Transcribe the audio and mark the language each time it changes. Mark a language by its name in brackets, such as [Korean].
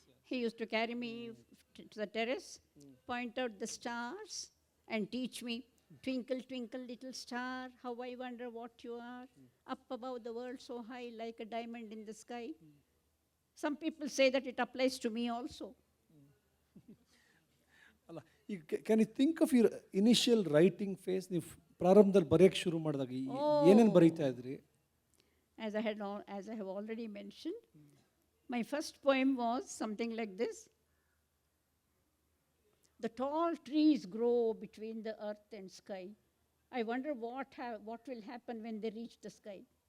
[English] He used to carry me to the terrace, point out the stars, and teach me, twinkle, twinkle, little star, how I wonder what you are, up above the world so high, like a diamond in the sky. Some people say that it applies to me also. [Kannada] ಅಲ್ಲ, ಈಗ [English] Can you think of your initial writing phase? [Kannada] ನೀವು ಪ್ರಾರಂಭದಲ್ಲಿ ಬರೆಯೋಕ್ಕೆ ಶುರು ಮಾಡಿದಾಗ ಏನೇನು ಬರೀತಾ ಇದ್ರಿ? [English] As I have already mentioned, my first poem was something like this. The tall trees grow between the earth and sky. I wonder what will happen when they reach the sky.